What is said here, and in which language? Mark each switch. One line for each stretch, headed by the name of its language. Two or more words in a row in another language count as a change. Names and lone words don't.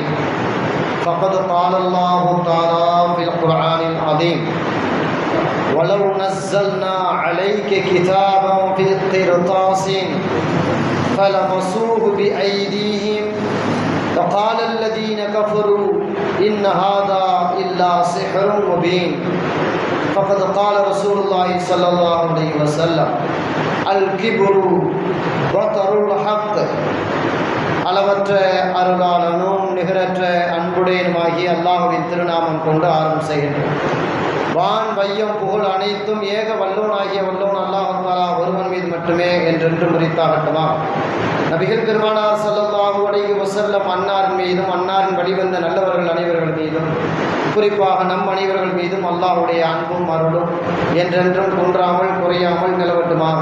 Arabic: فقد قال الله تعالى في القرآن العظيم: ولو نزلنا عليك كتابا في قرطاس فلمسوه بأيديهم وقال الذين كفروا إن هذا إلا سحر مبين. فقد قال رسول الله صلى الله عليه وسلم: الكبر بطر الحق.
Tamil: அளவற்ற அருளாளனும் நிகரற்ற அன்புடையனுமாகிய அல்லாஹ்வின் திருநாமம் கொண்டு ஆரம்பம் செய்கின்றோம். வான் வையம் புகழ் அனைத்தும் ஏக வல்லோனாகிய வல்லோன் அல்லாஹ் தஆலா ஒருவன் மீது மட்டுமே என்றென்றும் உரித்தாகட்டுமா. நபிகள் பெருமானார் ஸல்லல்லாஹு அலைஹி வஸல்லம் அன்னாரின் மீதும் அன்னாரின் வழிவந்த நல்லவர்கள் அனைவர்கள் மீதும் குறிப்பாக நம் அனைவர்கள் மீதும் அல்லாஹ்வுடைய அன்பும் அருளும் என்றென்றும் குன்றாமல் குறையாமல் நிலவட்டுமாக.